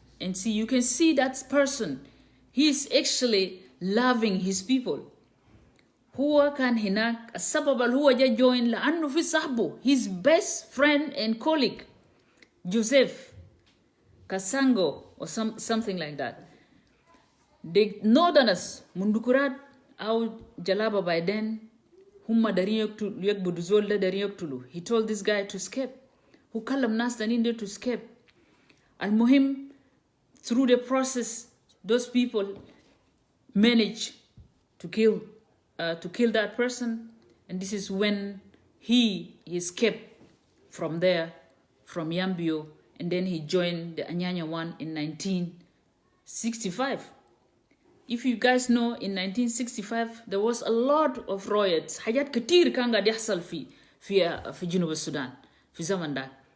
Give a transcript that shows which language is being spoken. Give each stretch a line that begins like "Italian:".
English: And see, you can see that person, he is actually loving his people.
Arabic: هو كان هناك السبب اللي هو جا join لأنه في صاحبه
English: his best friend and colleague Joseph Kasango or something like that. The northerners
Arabic: mundukurat أو Jalaba by then هم دارين يقبضوا زول ده دارين يقتلوا.
English: He told this guy to escape.
Arabic: هو كلم ناس تانيين
English: to escape.
Arabic: المهم
English: through the process those people managed to kill that person, and this is when he escaped from there, from Yambio, and then he joined the Anyanya 1 in 1965. If you guys know, in 1965 there was a lot of riots.
Arabic: حاجات كتير كان قاعد يحصل في جنوب السودان في زمن ده.